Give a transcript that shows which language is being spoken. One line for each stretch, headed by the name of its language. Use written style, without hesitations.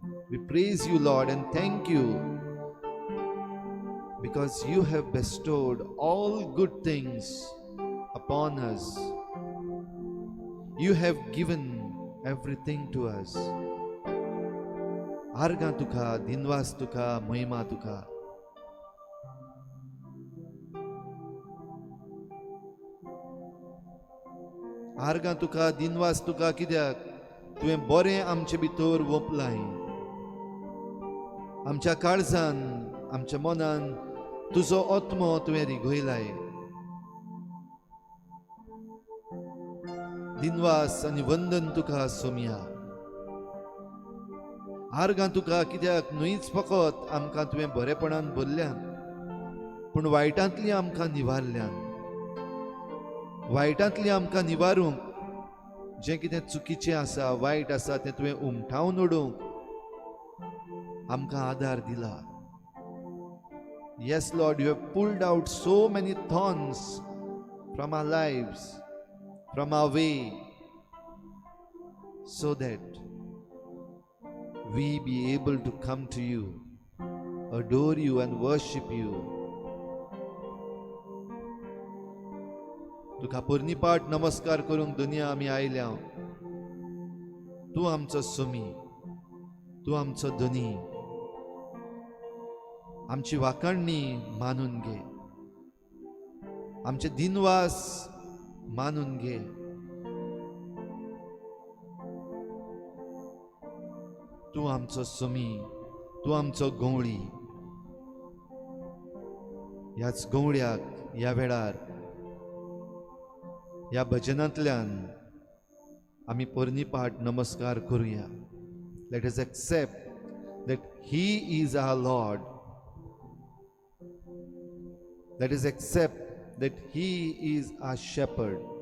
English: We praise you Lord and thank you because you have bestowed all good things upon us. You have given everything to us.
Goan Konkani: आर्गां तुका, दिनवास तुका, महिमा तुका. आर्गां तुका, दिनवास तुका, कित्याक तुवें बरें आमचे भितर ओपलाय. आमच्या काळजान, आमच्या मनान तुजो आत्मो तुवें रिगयलाय. दिनवास आनी वंदन तुका सोमिया. आर्गां तुका, कित्याक न्हूच फकत आमकां तुवें बरेपणान भरल्यान, पूण वायटांतली आमकां निवारल्यान. वायटांतली आमकां निवारूंक, जें कितें चुकीचें आसा, वायट आसा, तें तुवें उमठावन उडोवंक आमकां आदार दिला.
English: Yes, Lord, you have pulled out so many thorns from our lives, from our way, so that we be able to come to you, adore you and worship you.
Goan Konkani: तुका पोरनीपाट नमस्कार करूंक दुनिया आमी आयल्या. तूं आमचो सोमी, तूं आमचो धनी. आमची वाखाणणी मानून घे, आमचे दिनवास मानून घे. तूं आमचो सोमी, तूं आमचो गवळी. ह्याच गवळ्याक ह्या वेळार ह्या भजनांतल्यान आमी पोरनीपाट नमस्कार करुया.
English: Let us accept that he is our Lord. Let us accept that he is our shepherd.